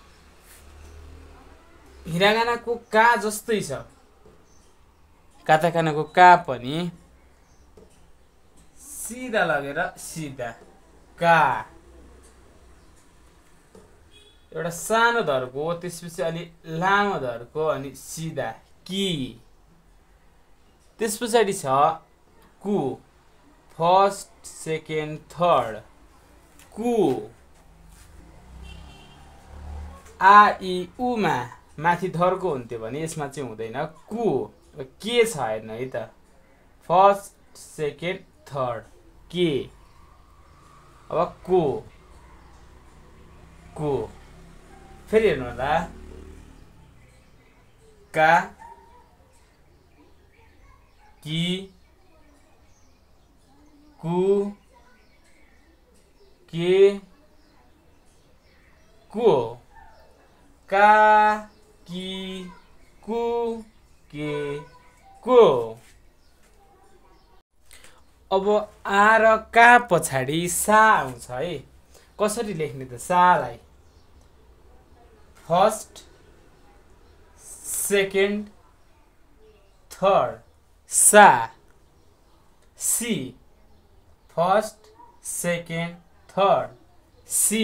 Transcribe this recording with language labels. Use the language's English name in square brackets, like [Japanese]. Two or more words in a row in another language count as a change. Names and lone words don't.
[Nepali] हिरागानाको का जस्तै छ, काताकानाको का पनि सिधा लगेर सिधा का। एउटा सानो धर्को, त्यसपछि अलि लामो धर्को, अनि सिधा कि। त्यस पछाडि छ कु, [English] first second third [Nepali] कु। आ इ उ मा माथि धर्को हुन्थ्यो भने यसमा चाहिँ हुँदैन, कु। के छ हेर्नु है त। [English] first second third [Nepali] के। [Japanese] अब こ、こ. [Nepali] फेरि हेर्नु होला। [Japanese] か、き、く、け、こ. か、き、く、け、こ. [Nepali] अब आ र का पछाडि सा आउँछ है। कसरी लेख्ने त सालाई। [English] first second third [Nepali] सा। सी, [English] first second third [Nepali] सी।